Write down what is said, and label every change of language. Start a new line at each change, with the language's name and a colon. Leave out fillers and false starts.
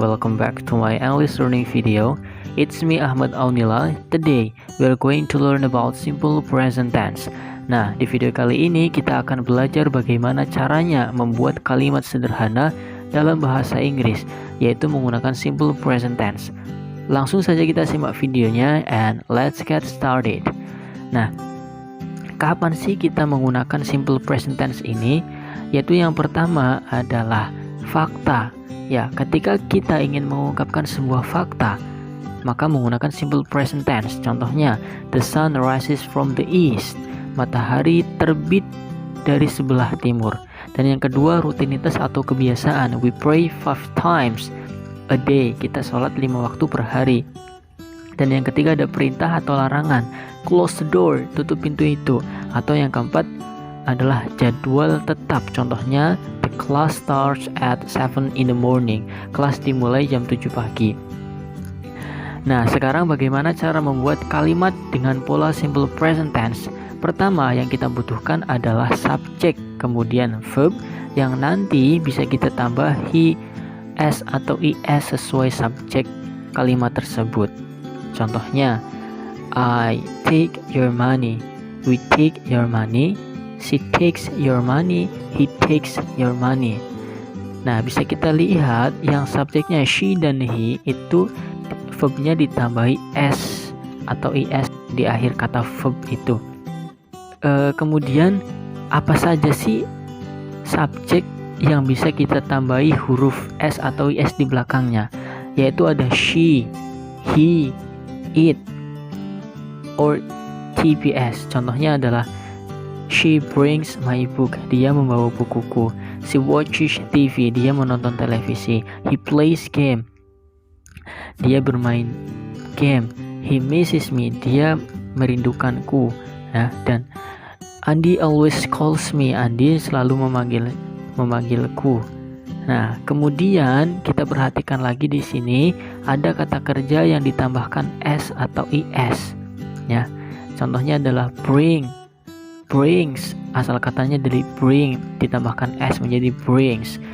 English: Welcome back to my English learning video. It's me Ahmad Aunila. Today we're going to learn about simple present tense.
Indonesian: Nah, di video kali ini kita akan belajar bagaimana caranya membuat kalimat sederhana dalam bahasa Inggris, yaitu menggunakan simple present tense. Langsung saja kita simak videonya
English: and let's get started.
Indonesian: Nah, kapan sih kita menggunakan simple present tense ini? Yaitu yang pertama adalah fakta. Ya, ketika kita ingin mengungkapkan sebuah fakta, maka menggunakan simple present tense.
English: Contohnya, the sun rises from the east.
Indonesian: Matahari terbit dari sebelah timur. Dan yang kedua, rutinitas atau kebiasaan.
English: We pray 5 times a day.
Indonesian: Kita sholat 5 waktu per hari. Dan yang ketiga ada perintah atau larangan.
English: Close the door,
Indonesian: tutup pintu itu. Atau yang keempat adalah jadwal tetap.
English: Contohnya, the class starts at 7 in the morning.
Indonesian: Kelas dimulai jam 7 pagi. Nah, sekarang bagaimana cara membuat kalimat dengan pola simple present tense? Pertama, yang kita butuhkan adalah subjek, kemudian verb yang nanti bisa kita tambah he, s atau is sesuai subjek kalimat tersebut.
English: Contohnya, I take your money. We take your money. She takes your money, he takes your money.
Indonesian: Nah, bisa kita lihat yang subjeknya she dan he itu verbnya ditambahi s atau is di akhir kata verb itu. Kemudian apa saja sih subjek yang bisa kita tambahi huruf s atau is di belakangnya? Yaitu ada she, he, it, or tps. Contohnya adalah
English: she brings my book.
Indonesian: Dia membawa bukuku.
English: She watches TV.
Indonesian: Dia menonton televisi.
English: He plays game.
Indonesian: Dia bermain game.
English: He misses me.
Indonesian: Dia merindukanku. Ya, dan
English: Andi always calls me.
Indonesian: Andi selalu memanggilku. Nah, kemudian kita perhatikan lagi di sini ada kata kerja yang ditambahkan s atau is. Ya, contohnya adalah brings, asal katanya dari bring ditambahkan s menjadi brings.